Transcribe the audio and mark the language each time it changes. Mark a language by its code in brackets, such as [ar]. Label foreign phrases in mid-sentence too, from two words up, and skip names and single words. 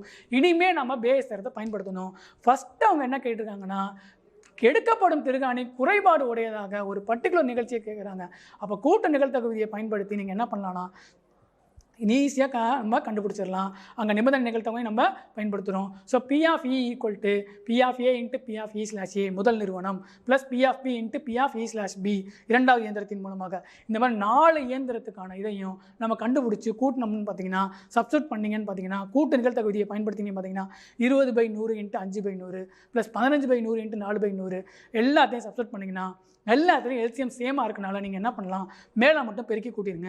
[ta] இனிமேல் நம்ம பேஸ் தரத்தை பயன்படுத்தணும். ஃபஸ்ட்டு அவங்க என்ன கேட்டிருக்காங்கன்னா, எடுக்கப்படும் திருகாணி குறைபாடு உடையதாக ஒரு பர்டிகுலர் நிகழ்ச்சியை கேட்குறாங்க. அப்போ கூட்டு நிகழ்த்தகவு விதியை பயன்படுத்தி நீங்கள் என்ன பண்ணலாம்னா ஈஸியாக நம்ம கண்டுபிடிச்சிடலாம். அங்கே நிபந்தனை நிகழ்த்தகவை நம்ம பயன்படுத்துகிறோம். ஸோ [en] P of E = P of A × P of E/A [ta] முதல் நிறுவனம் ப்ளஸ் [en] P of B × P of E/B [ta] இரண்டாவது இயந்திரத்தின் மூலமாக. இந்த மாதிரி 4 இயந்திரத்துக்கான இதையும் நம்ம கண்டுபிடிச்சி கூட்டணும்னு பார்த்தீங்கன்னா, சப்ஸ்டிட் பண்ணிங்கன்னு பார்த்தீங்கன்னா, கூட்டு நிகழ்த்தகவு விதியை பயன்படுத்திங்கன்னு பார்த்தீங்கன்னா 20/100 × 5/100 ப்ளஸ் 15/100 × 4/100 எல்லாத்தையும் சப்ஸ்டிட் பண்ணிங்கன்னா எல்லாத்துலேயும் [en] LCM same [ta] இருக்கனால நீங்கள் என்ன பண்ணலாம், மேலே மட்டும் பெருக்கி கூட்டிடுங்க.